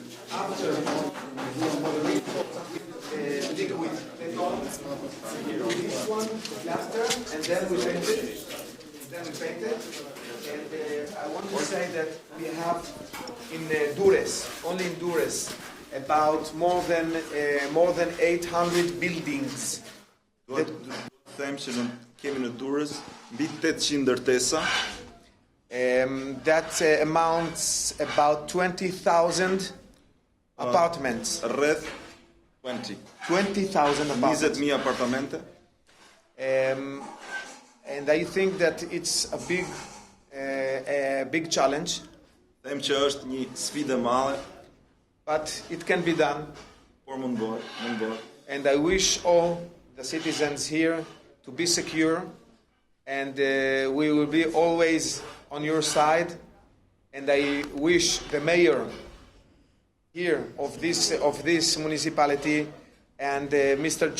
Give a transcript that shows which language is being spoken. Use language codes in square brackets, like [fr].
[en] After liquid beton, this one, plaster, and then we paint it. And I want to say that we have in Durrës, only in Durrës, about more than 800 buildings. [sq] Them që kemi në Durrës mbi 800 ndërtesa. [en] That amounts about 20,000 apartments. [sq] Rreth 20,000 [en] apartments. [sq] 20,000 apartamente. [en] And I think that it's a big challenge. [sq] Them që është një sfidë e madhe. [en] But it can be done. [sq] Por mund bëhet. [en] And I wish all the citizens here to be secure, and we will be always on your side. And I wish the mayor here of this municipality and Mr.